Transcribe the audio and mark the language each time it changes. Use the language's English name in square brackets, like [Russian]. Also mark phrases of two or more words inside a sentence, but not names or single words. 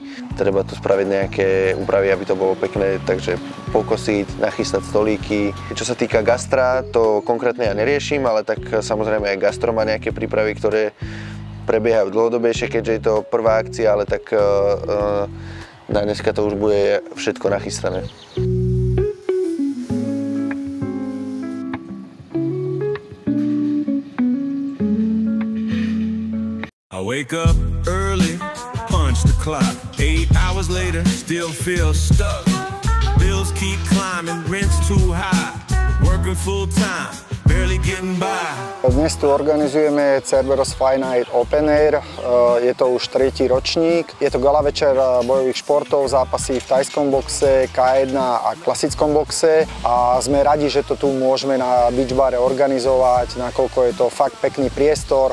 [Slovak] Treba tu spraviť nejaké úpravy, aby to bolo pekné, takže pokosiť, nachystať stolíky. Čo sa týka gastra, to konkrétne ja neriešim, ale tak samozrejme aj gastro má nejaké prípravy, ktoré prebiehajú dlhodobejšie, keďže je to prvá akcia, ale tak na dneska to už bude všetko nachystané. [English] I wake up early, punch the clock. 8 hours later, still feel stuck. Bills keep climbing, rent's too high. Working full time, barely getting by. [Slovak] Dnes tu organizujeme Cerberus Fight Night Open Air. Je to už 3. ročník. Je to gala večer bojových športov, zápasy v tajskom boxe, K1 a klasickom boxe. A sme radi, že to tu môžeme na Beach Bare organizovať, nakoľko je to fakt pekný priestor.